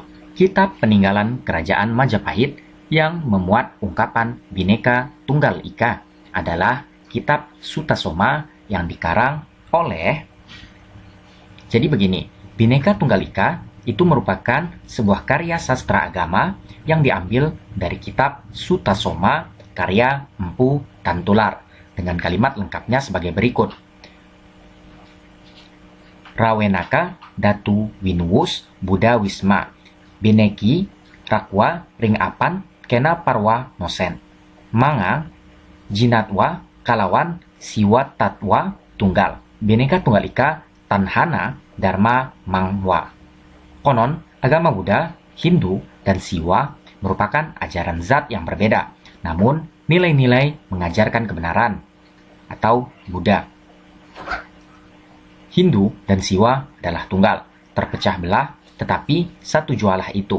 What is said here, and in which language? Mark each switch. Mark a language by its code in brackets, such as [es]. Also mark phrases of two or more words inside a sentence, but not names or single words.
[id] Kitab peninggalan Kerajaan Majapahit yang memuat ungkapan Bhinneka Tunggal Ika adalah kitab Sutasoma yang dikarang oleh... Jadi begini, Bhinneka Tunggal Ika itu merupakan sebuah karya sastra agama yang diambil dari kitab Sutasoma karya Empu Tantular dengan kalimat lengkapnya sebagai berikut. [kaw] Rawenaka Datu Winuwus Buddha Wisma Bineki Rakwa Ring Apan Kena Parwa Nosen Manga Jinatwa Kalawan Siwa Tatwa Tunggal Bhinneka Tunggal Ika Tanhana Dharma Mangwa. [id] Konon, agama Buddha, Hindu, dan Siwa merupakan ajaran zat yang berbeda, namun nilai-nilai mengajarkan kebenaran atau Buddha. Hindu dan Siwa adalah tunggal, terpecah belah, tetapi satu jualah itu.